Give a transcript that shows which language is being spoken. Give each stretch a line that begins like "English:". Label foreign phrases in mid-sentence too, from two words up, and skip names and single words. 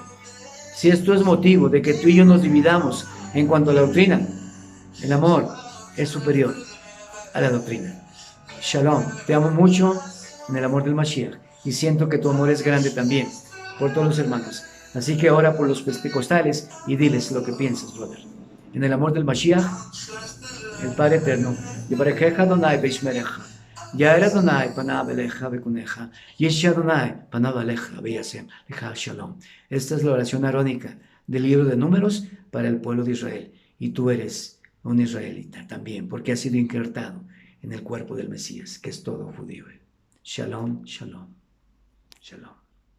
Spanish: Si esto es motivo de que tú y yo nos dividamos en cuanto a la doctrina, el amor es superior a la doctrina. Shalom, te amo mucho en el amor del Mashiach, y siento que tu amor es grande también por todos los hermanos. Así que ora por los pentecostales y diles lo que piensas, brother. En el amor del Mashiach, el Padre Eterno,
Hebrew: יברכך אדוני וישמרך, יאר אדוני פניו אליך ויחנך, ישא אדוני פניו אליך וישם לך שלום.
Spanish: Esta es la oración arónica del libro de Números para el pueblo de Israel. Y tú eres un israelita también, porque has sido injertado en el cuerpo del Mesías, que es todo judío.
Hebrew: שלום, שלום, שלום.